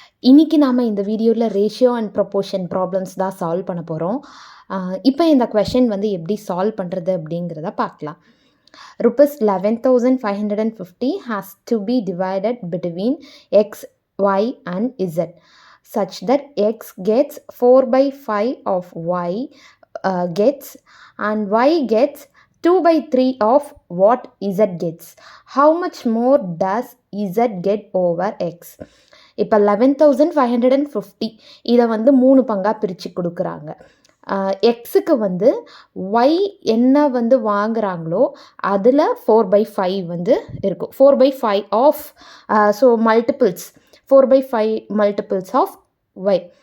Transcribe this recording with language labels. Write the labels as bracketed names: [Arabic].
[Tamil] இன்னைக்கு நாம இந்த வீடியோவில் ரேஷியோ அண்ட் ப்ரொபோர்ஷன் ப்ராப்ளம்ஸ் தான் சால்வ் பண்ண போகிறோம். இப்போ இந்த கொஷின் வந்து எப்படி சால்வ் பண்ணுறது அப்படிங்கிறத பார்க்கலாம். [English] Rupees 11,550 has to be divided between x, y and z such that x gets 4 by 5 of y gets and y gets 2 by 3 of what z gets. How much more does z get over x? [Tamil] இப்போ 11,550 இதை வந்து 3 பங்காக பிரித்து கொடுக்குறாங்க. எக்ஸுக்கு வந்து Y என்ன வந்து வாங்குகிறாங்களோ அதில் 4/5 வந்து இருக்கும். [English] 4/5 of so multiples 4/5 multiples of Y.